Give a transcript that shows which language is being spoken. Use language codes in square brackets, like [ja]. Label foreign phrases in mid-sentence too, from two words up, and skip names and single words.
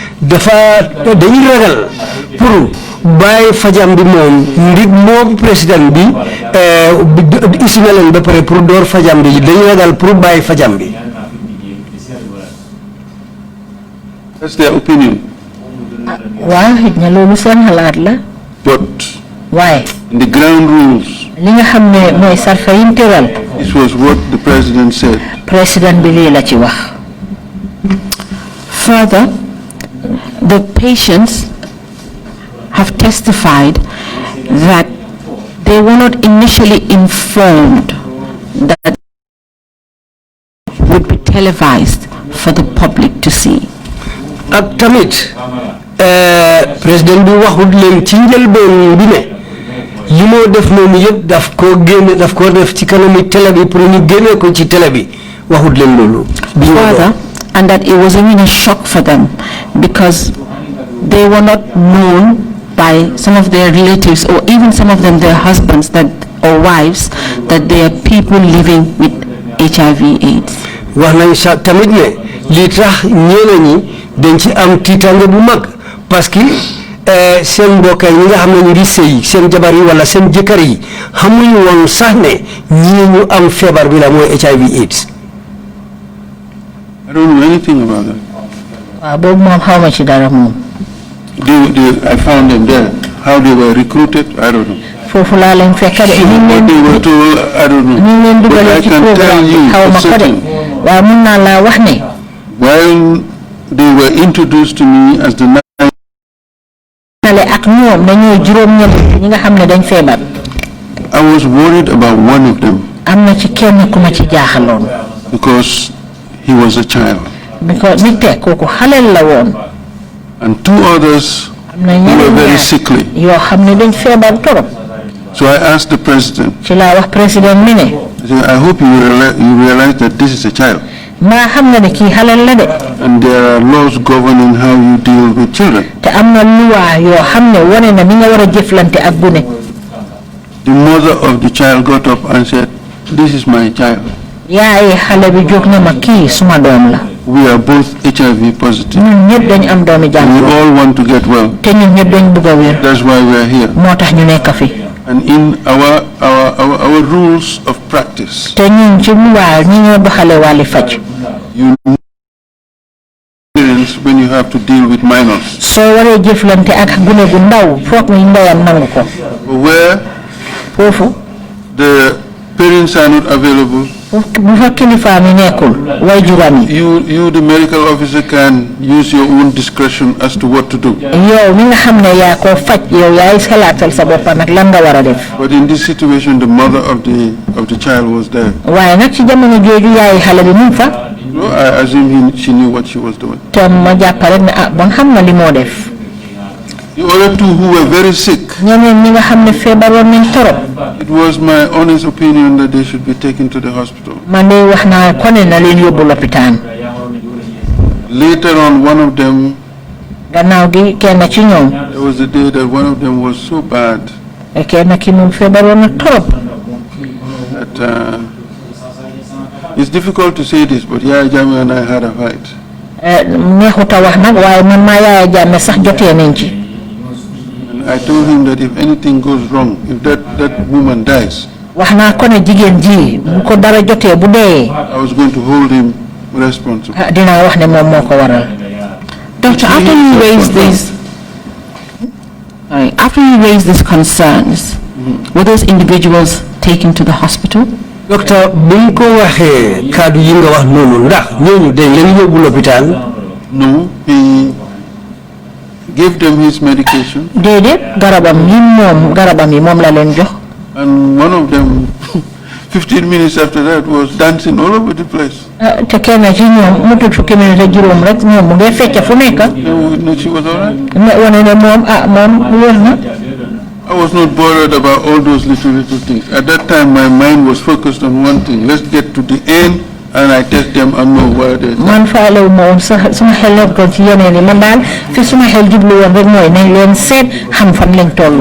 [wo] dafa dañuy ragal pour bàyyi fajam bi moom ndig moom président bi isi na leen ba pare pour door fajam bi dañuy ragal pour bàyyi fajam bi. [en] That's their opinion. [wo] waaw xëj na loolu seen xalaat la. [en] But [wo] waaye. [en] in the ground rules. [wo] li nga xam ne mooy sarfa yi tëral. [en] This was what the president said. [wo] Président bi lii la ci wax. [en] Further, the patients have testified that they were not initially informed that would be televised for the public to see. [wo] ak tamit président bi waxut leen ci njëlbeen bi ne li moo def noonu yëpp daf koo def ci kanami télé bi pour ñu génne ko ci télé bi waxut leen loolu. [en] Further, and that it was even a shock for them because they were not known by some of their relatives or even some of them their husbands or wives that they are people living with HIV/AIDS. [wo] wax nañ sa tamit ne li tax ñeneen ñi dañ ci am tiitange bu mag parce que seen mbokk yi nga xam ne ñu ngi sëy seen jabar yi wala seen jëkkër yi xamuñu woon sax ne ñii ñu am feebar bi la mooy HIV/AIDS. [en] I don't know anything about that. [wo] waaw boobu moom xaw ma ci dara moom. [en] I found them there. How they were recruited, I don't know. [wo] foofu laa leen fekk de. [en] What they were told, I don't know. [wo] ñu leen dugalee ci programme bi xaw ma ko de waaye mun naa laa wax ne. [en] While they were introduced to me as the [wo] ak ñoom dañoo juróom-ñeent ñi nga xam ne dañ feebar. [en] I was worried about one of them. [wo] am na ci kenn ku ma ci jaaxaloon. [en] Because he was a child. [wo] because nit te kooku xaleel la woon. [en] And two others [wo] am na [en] who were [wo] ñeneen [en] very [wo] ñaar [en] sickly. [wo] yoo xam ne dañ feebar torop. [en] So I asked the president, [wo] ci laa wax président mi ne. [en] I hope you realize that this is a child. [wo] maa xam nga ne kii xaleel la de. [en] And there are laws governing how you deal with children. [wo] te am na luwaa yoo xam ne wane na ni nga war a jëflante ak gune. [en] The mother of the child got up and said, this is my child. [wo] yaay xale bi jóg ne ma kii suma doom la. [en] We are both HIV positive. [wo] ñun ñëpp dañ am doomi [en] We [wo] jàngoro. [en] all want to get well. [wo] te ñun ñëpp dañ bëgg a wér. [en] That's why we are here. [wo] moo tax ñu nekk fi. [en] And in our rules of practice, [wo] te ñun ci luwaa ñi ñoo doxale wàlli faj. [en] you experience when you have to deal with minors. [wo] soo waree jëflante ak gune gu ndaw foog nga ndeyam nangu ko. [en] Where [wo] foofu. [en] the parents are not available, [wo] bu fa kilifa mi nekkul way juram yi. [en] you the medical officer can use your own discretion as to what to do. [wo] yow mi nga xam ne yaa ko faj yow yaay xalaatal sa bopp nag lan nga war a def. [en] But in this situation, the mother of the child was there. [wo] waaye nag ci jamono jooju yaay xale bi mu fa. [en] So I assume she knew what she was doing. [wo] te ma jàpp rek ne bon xam na li moo def. [en] The other two who were very sick, [wo] ñeneen ñi nga xam ne feebaroon nañ torop. [en] it was my honest opinion that they should be taken to the hospital. [wo] man de wax naa ko ne na leen yóbbu lopitaan. [en] Later on, one of them, [wo] gannaaw gi kenn ci ñoom. [en] there was a day that one of them was so bad [wo] kenn ki moom feebaroon na torop. [en] that it's difficult to say this, but Yaya Jammeh and I had a fight. [wo] neexut a wax nag waaye man maa Yaya Jammeh sax jotee nañ ci. [en] And I told him that if anything goes wrong, if that woman dies, [wo] wax naa ko ne jigéen ji bu ko dara jotee bu dee. [en] I was going to hold him responsible. [wo] dinaa wax ne moom moo ko waral. [en] Doctor, after you raise these concerns, were those individuals taken to the hospital? [wo] docteur buñ ko waxee kaddu yi nga wax noonu ndax ñooñu dañ leen yóbbu lopitaan. [en] No, he gave them his medication. [wo] déedéet garabam yi moom la leen jox. [en] And one of them, 15 minutes after that, was dancing all over the place. [wo] te kenn ci ñoom mu tudd fukki minute ak juróom rek ñoom mu ngi fecc fu nekk. [en] No, she was all right. [wo] wane ne moom moom wér na. [en] I was not bothered about all those little things. At that time, my mind was focused on one thing. Let's get to the end, and I test them and know where they are. [wo] man faalewu ma woon sax suma xel nekkoon ci yeneen yi man daal fi suma xel jublu woon rek mooy nañ leen seet xam fan lañ toll.